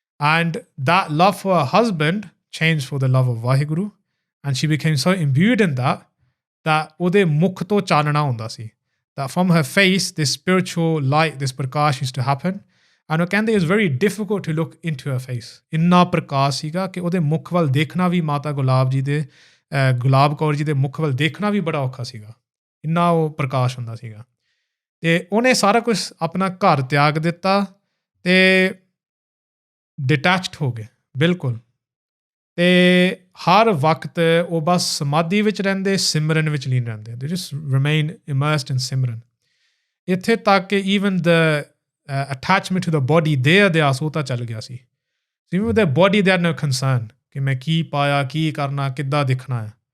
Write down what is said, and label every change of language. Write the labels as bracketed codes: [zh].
[en] And that love for her husband changed for the love of Vaheguru. And she became so imbued in that [pa] ਉਹਦੇ ਮੁਖ ਤੋਂ ਚਾਨਣਾ ਹੁੰਦਾ ਸੀ. [en] That from her face, this spiritual light, this Prakash used to happen. And [pa] ਉਹ ਕਹਿੰਦੇ [en] it's very difficult to look into her face. [pa] ਇੰਨਾ ਪ੍ਰਕਾਸ਼ ਸੀਗਾ ਕਿ ਉਹਦੇ ਮੁਖ ਵੱਲ ਦੇਖਣਾ ਵੀ, ਮਾਤਾ ਗੁਲਾਬ ਕੌਰ ਜੀ ਦੇ ਮੁਖ ਵੱਲ ਦੇਖਣਾ ਵੀ ਬੜਾ ਔਖਾ ਸੀਗਾ. ਇੰਨਾ ਉਹ ਪ੍ਰਕਾਸ਼ ਹੁੰਦਾ ਸੀਗਾ. ਤੇ ਉਹਨੇ ਸਾਰਾ ਕੁਝ ਆਪਣਾ ਘਰ ਤਿਆਗ ਦਿੱਤਾ ਤੇ ਡਿਟੈਚਡ ਹੋ ਗਏ ਬਿਲਕੁਲ. ਤੇ ਹਰ ਵਕਤ ਉਹ ਬਸ ਸਮਾਧੀ ਵਿੱਚ ਰਹਿੰਦੇ, ਸਿਮਰਨ ਵਿੱਚ ਲੀਨ ਰਹਿੰਦੇ. [en] They just remain immersed in simran. [pa] ਇੱਥੇ ਤੱਕ ਕਿ [en] even the attachment to the body, their [pa] ਸੋਤਾ ਚੱਲ ਗਿਆ ਸੀ. [en] Even with their body they had no concern [pa] ਕਿ ਮੈਂ ਕੀ ਪਾਇਆ, ਕੀ ਕਰਨਾ, ਕਿੱਦਾਂ ਦਿਖਣਾ ਹੈ.